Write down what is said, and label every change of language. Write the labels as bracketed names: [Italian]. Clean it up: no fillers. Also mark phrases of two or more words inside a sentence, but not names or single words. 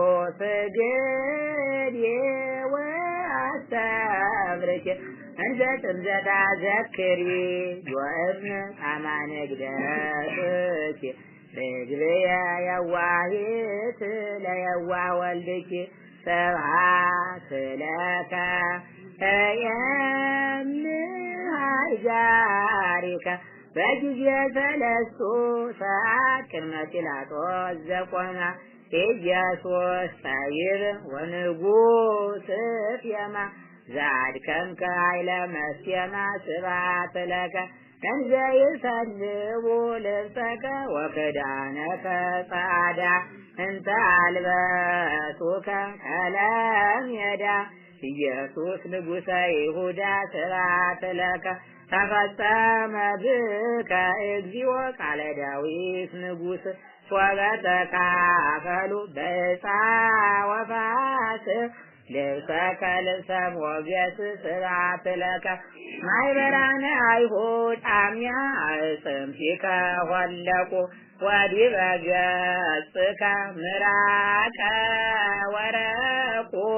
[Geez] ስግድ ወአስተምርኪ እንዘ ጥምዘታ ዘክሪ ወእብን አማነ ግደትኪ ርግብየ የዋሂት ለየዋህ ወልድኪ ስብሐት ለከ የምሃይጃሪከ በጊዜ ሰለስቱ ሰዓት ቅድመ ጲላጦስ ዘቆመ ኢየሱስ ጠቢብ ወንጉሥ ፍየማ ዘአድከምከ ኃይለ መስየማ ስብሐት ለከ እንዘ ይሰልቡ ልብሰከ ወክዳነከ ጻዕዳ እንተ አልበሱከ ከለሜዳ ኢየሱስ ንጉሠ ይሁዳ ስብሐት ለከ ተፈጸመ ብከ እግዚኦ ቃለ ዳዊት ንጉሥ ወበተካፈሉ በዕፃ ወፋስ ልብሰከ ልብሰ ሞገስ ስብሐት ለከ ማኅበራነ አይሁድ አምያ እጽምቲከ ሆለቁ ወዲበ ገጽከ ምራቀ ወረቁ